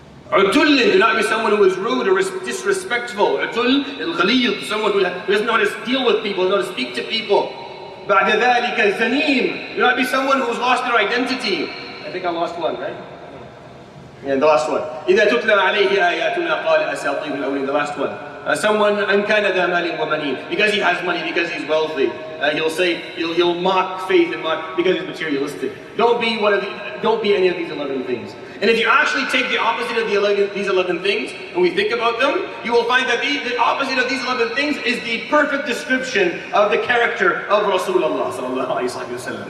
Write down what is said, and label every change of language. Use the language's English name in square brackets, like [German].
[English] Utullin, do not be someone who is rude or disrespectful. Utull, al-ghalid, someone who doesn't know how to deal with people, doesn't know how to speak to people. Ba'da dhalika zanim, do not be someone who's lost their identity. I think I lost one, right? Yeah, the last one. [Arabic] إِذَا تُتْلَى عَلَيْهِ آيَاتُنَا قَالَ أَسَاطِيرُ الْأَوَّلِينَ. [English] The last one. Someone [Arabic] أَنْ كَانَ ذَا مَالٍ وَبَنِينَ. [English] Because he has money, because he's wealthy, he'll say, he'll mock faith and mock because he's materialistic. Don't be any of these 11 things. And if you actually take the opposite of these 11 things, and we think about them, you will find that the opposite of these 11 things is the perfect description of the character of Rasulullah sallallahu alaihi wasallam.